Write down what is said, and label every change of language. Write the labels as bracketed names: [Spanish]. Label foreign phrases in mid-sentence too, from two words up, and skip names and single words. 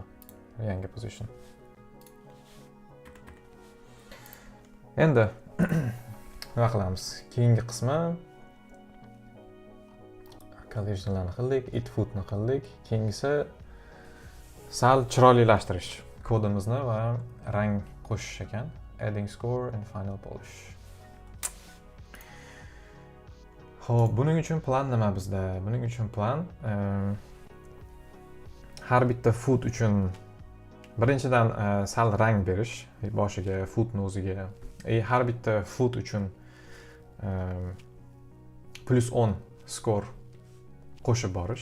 [Uzbek] Yangi position. Endi nima qilamiz? Keyingi qismi collisionlarni qildik, [English] it foodni [Uzbek] qildik. Keyingisi sal chiroylilashtirish kodimizni va rang qo'shish ekan. [English] Adding score and final polish. [Uzbek] Xo'p, buning uchun plan nima bizda? Buning uchun plan har bitta food uchun birinchidan sal rang berish boshiga, foodni o'ziga. Har bitta food uchun +10 skor qo'shib borish.